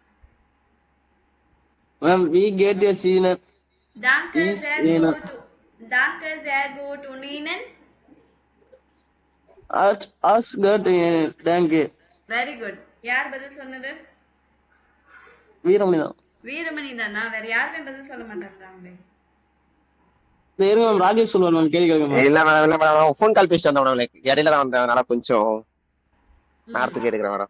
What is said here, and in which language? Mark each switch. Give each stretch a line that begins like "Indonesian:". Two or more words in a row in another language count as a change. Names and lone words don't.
German: மேம் wie geht es Ihnen? danke sehr gut. danke sehr gut und Ihnen? as gut danke.
English: very good.
Tamil: யார் பதில் சொன்னது? வீரமணி தான். வீரமணி தானா? வேற யாருமே பதில் சொல்ல மாட்டாங்களே. ராஜேஷ் சொல்லுவார் மேம். கேள்வி கேட்க. இல்ல மேடம், இல்ல மேடம்,
English: phone call
Tamil: பேசிட்டு வந்தேன் மேடம். இடையில தான் வந்தேன், அதனால கொஞ்சம் நேரத்துக்கு எடுக்கிறேன் மேடம்.